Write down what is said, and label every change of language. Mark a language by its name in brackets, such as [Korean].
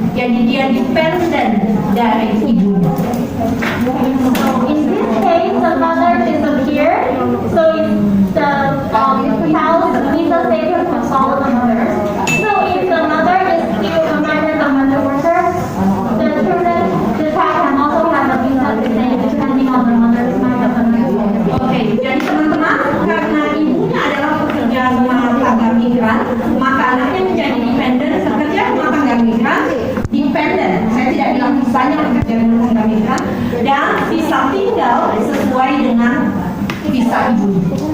[Indonesian] Jadi dia dependent dari ibunya. [English] So in this case, the mother disappeared. So if the child's visa status will follow the mother. So if the mother is still a minor domestic worker, the child can also have a visa status depending on the mother's minor domestic worker. [Indonesian] Oke, jadi teman-teman, karena ibunya adalah pekerja rumah tangga migran, maka anaknya menjadi dependent pekerja rumah tangga migran, dependent. Saya tidak bilang visanya pekerja rumah tangga migran, dan bisa tinggal sesuai dengan visa ibunya.